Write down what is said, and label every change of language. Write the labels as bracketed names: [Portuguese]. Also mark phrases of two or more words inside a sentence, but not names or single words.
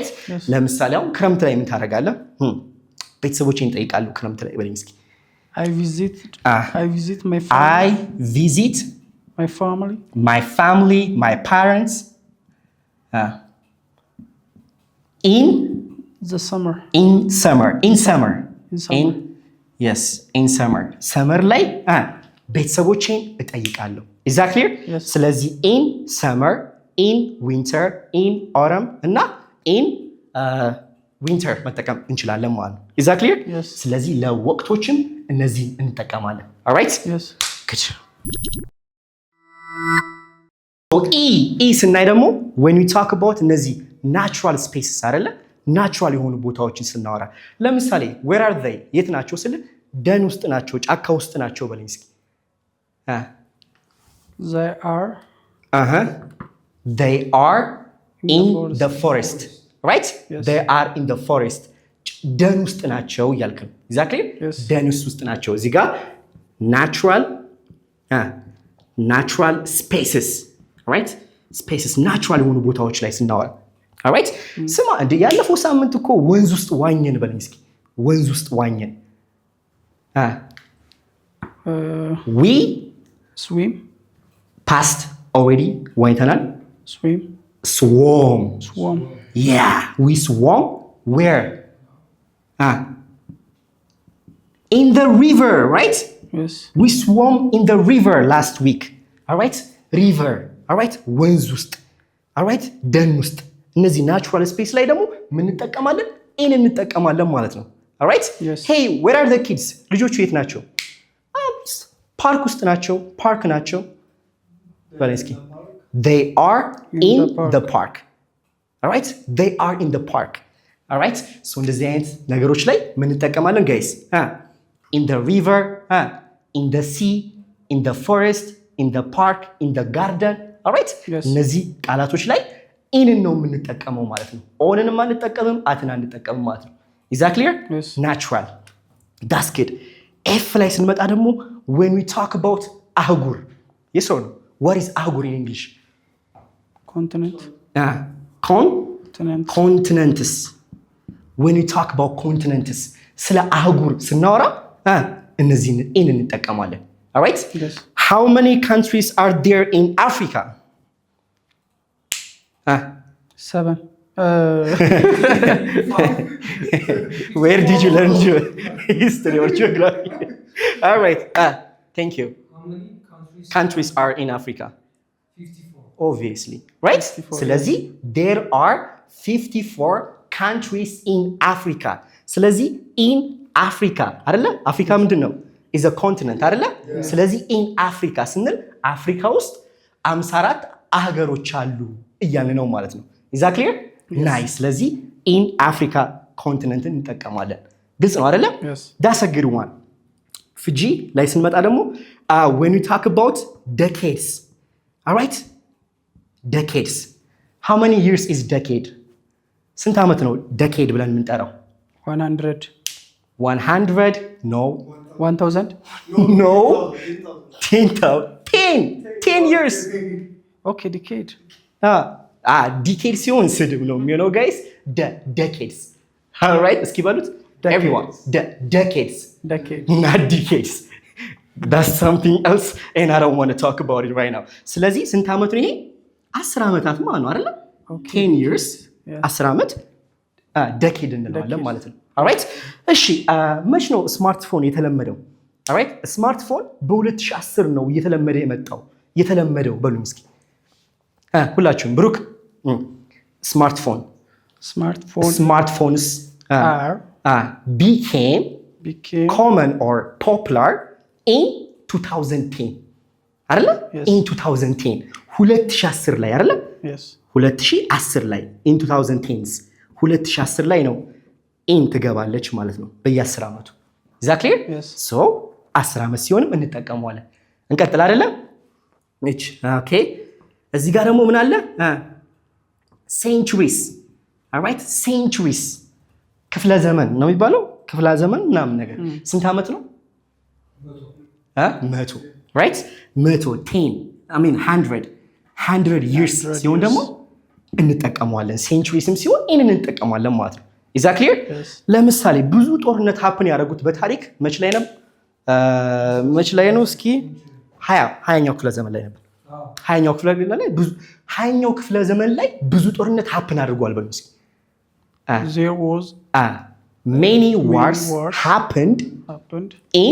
[English] Yes. [Amharic] ለምሳሌ አሁን ክረምት ላይ ምን ታደርጋለህ? ቤተሰቦቼን እጠይቃለሁ ክረምት ላይ በለኝ እስኪ። [English] I visit my family. I visit my family. my parents in the summer. in summer. Yes. in summer [Amharic] ላይ ቤተሰቦቼን እጠይቃለሁ። [English] Is that clear? Yes. ስለዚህ in summer, in winter, in autumn እና in winter [Amharic] መጠቀም እንችላለን ማለት ነው። [English] Is that clear? Yes. [Amharic] ስለዚህ ለወቅቶችም እነዚህ እንጠቀማለን። Alright? [English] Yes. Good. So E [Amharic] ስናይ ደግሞ [English] when we talk about እነዚህ natural spaces አይደለ? [Amharic] ናቹራል የሆኑ ቦታዎችን ስናወራ ለምሳሌ [English] where are they? [Amharic] የት ናቸው ስል ደን ውስጥ ናቸው፣ ጫካ ውስጥ ናቸው በለኝ እስኪ። [English] They are in the forest. Right? Yes. They are in the forest. [Amharic] ደን ውስጥ ናቸው እያልክ ነው። Exactly? [English] Yes. [Amharic] ደን ውስጥ ናቸው። እዚህ ጋር [English] natural spaces. Right? [Amharic] Spaces ናቹራል የሆኑ ቦታዎች ላይ ስናወራ alright? ስማ እንደ ያለፈው ሳምንት እኮ ወንዝ ውስጥ ዋኘን በለኝ እስኪ። ወንዝ ውስጥ ዋኘን። we [English] swim. past already ዋኝተናል። Swim. Swam. Swam. Yeah, we swam where? In the river, right? Yes. We swam in the river last week. All right? River. All right? [Amharic] ወንዝ ውስጥ [English] all right? [Amharic] ደን ውስጥ እነዚህ ናቹራል ስፔስ ላይ ደግሞ ምን እንጠቀማለን? ኢን እንጠቀማለን ማለት ነው። [English] all right? Yes. Hey, where are the kids? [Amharic] ልጆቹ የት ናቸው? ፓርክ ውስጥ ናቸው። ፓርክ ናቸው። በላይ እስኪ [English] they are in the park. all right? They are in the park. all right? so እንደዚህ አይነት ነገሮች ላይ ምን እንጠቀማለን ጋይስ? in the river, in the sea, in the forest, in the park, in the garden. all right? Yes. [Amharic] እነዚህ ቃላቶች ላይ ኢንን ነው የምንጠቀመው ማለት ነው። ኦንንም አንጠቀምም፣ አትን አንጠቀምም ማለት ነው። [English] is that clear? Yes. natural. that's good. [Amharic] ኤፍ ላይ ስንመጣ ደግሞ [English] when we talk about አህጉር yes or no? what is አህጉር in English? Continent. continents. when we talk about continents [Amharic] ስለ አህጉር ስናወራ እነዚህን ኢን እንጠቀማለን። [English] all right? Yes. how many countries are there in Africa? 7. Where did you learn history or geography? all right. thank you. How many countries are in Africa? 54. obviously, right? 54, ስለዚህ there are 54 countries in Africa. [Amharic] ስለዚህ [English] in Africa [Amharic] አይደለ? አፍሪካ ምንድን ነው? [English] is a continent [Amharic] አይደለ? ስለዚህ [English] in Africa [Amharic] ስንል አፍሪካ ውስጥ 54 አህጉሮች አሉ እያልን ነው ማለት ነው። [English] is that clear? nice. [Amharic] ስለዚህ [English] in Africa [Amharic] continenትን እንጠቀማለን። ግልጽ ነው አይደለ? [English] Yes. that's a good one. [Amharic] ፍጂ ላይ ስንመጣ ደግሞ [English] when we talk about decades. all right? decades. how many years is decade? [Amharic] ስንት ዓመት ነው decade ብለን የምንጠራው? [English] 100. 100? no. 1000. no. 10 years. Okay, decade. [Amharic] ዲኬድ ሲሆን ስድብ ነው የሚሆነው ጋይስ። decades. [English] all right? [Amharic] እስኪ በሉት [English] everyone. decades. Decade. not decades. that's something else and I don't want to talk about it right now. [Amharic] ስለዚህ ስንት ዓመት ነው ይሄ? 10 ዓመታት ማለት ነው አይደል? 10 years. 10 ዓመት decade እንለዋለን ማለት ነው። alright? እሺ መች ነው ስማርትፎን የተለመደው? alright? ስማርትፎን በ2010 ነው የተለመደው በሉኝ እስኪ ሁላችሁም። ብሩክ [English] smartphones became common or popular in 2010 [Amharic] አይደለ? in 2010 2010 ላይ አይደለ? [English] Yes. [Amharic] 2010 ላይ [English] in 2010s [Amharic] 2010 ላይ ነው ኢን ትገባለች ማለት ነው በየ10 ዓመቱ። [English] is that clear? Yes. [Amharic] so 10 ዓመት ሲሆንም እንጠቀመዋለን። እንቀጥል አይደለ? እቺ ኦኬ። እዚህ ጋር ደግሞ ምን አለ? [English] centuries. all right? [Amharic] centuries ክፍለ ዘመን ነው የሚባለው። ክፍለ ዘመን ምናምን ነገር ስንት ዓመት ነው? [English] 100 right? 10 I mean 100 years [Amharic] ሲሆን ደግሞ እንጠቀመዋለን። ሴንቹሪስም ሲሆን ኢንን እንጠቀማለን ማለት ነው። [English] is that clear? Yes. [Amharic] ለምሳሌ ብዙ ጦርነት ሀፕን ያደረጉት በታሪክ መች ላይ ነው? እስኪ 20ኛው ክፍለ ዘመን ላይ ነበር። 20ኛው ክፍለ ዘመን ላይ ብዙ ጦርነት ሀፕን አድርጓል በሉ እስኪ። [English] There was many wars happened in